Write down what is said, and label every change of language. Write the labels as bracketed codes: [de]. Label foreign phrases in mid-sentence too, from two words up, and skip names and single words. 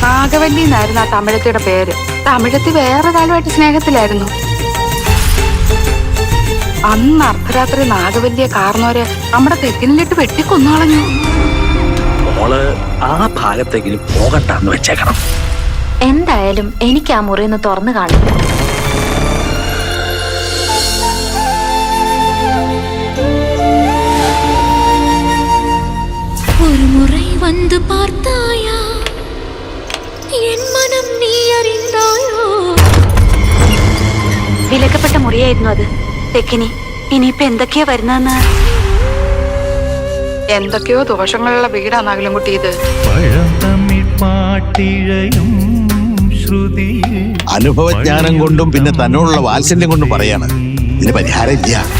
[ml] നാഗവല്ലി എന്നായിരുന്നു ആ തമിഴത്തിയുടെ പേര്. തമിഴത്തി വേറൊരാളുമായിട്ട് സ്നേഹത്തിലായിരുന്നു. അന്ന് അർദ്ധരാത്രി നാഗവല്ലിയെ കാർന്നോരെ നമ്മുടെ തെക്കിനിലിട്ട് വെട്ടിക്കൊന്നളഞ്ഞു. മോള് ആ ഭാഗത്തെങ്കിലും പോകണ്ടെന്ന് വെച്ചേക്കണം. എന്തായാലും എനിക്ക് ആ മുറി ഒന്ന് തുറന്നു കാണും. [ta] ஒரு முறை வந்து பார்த்தாயா என் மனம் நீ அறிந்தாயோ. [ml] വിലക്കപ്പെട്ട മുറിയായിരുന്നു അത്. തെക്കിനി ഇനിയിപ്പൊ എന്തൊക്കെയാ വരുന്നതെന്ന്. എന്തൊക്കെയോ ദോഷങ്ങളുള്ള വീടാണെങ്കിലും കുട്ടി ഇത്. അനുഭവജ്ഞാനം കൊണ്ടും പിന്നെ തന്നോടുള്ള വാത്സല്യം കൊണ്ടും പറയാണ്, ഇതിന് പരിഹാരം ഇല്ല.